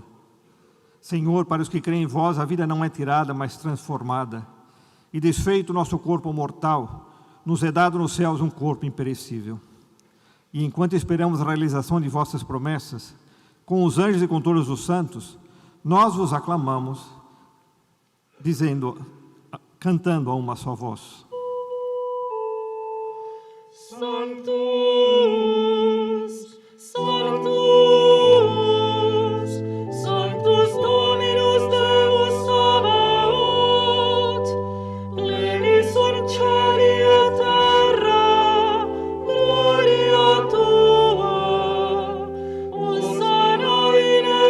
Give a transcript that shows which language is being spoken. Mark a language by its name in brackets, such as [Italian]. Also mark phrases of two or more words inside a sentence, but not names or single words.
[Portuguese] Senhor, para os que creem em vós, a vida não é tirada, mas transformada, e desfeito o nosso corpo mortal, nos é dado nos céus um corpo imperecível. E enquanto esperamos a realização de vossas promessas, com os anjos e com todos os santos, nós vos aclamamos, cantando a uma só voz. [Latin] Sanctus, Sanctus, Sanctus Dominus Deus Sabaoth, pleni sunt cieli et terra, gloria tua, Hosanna in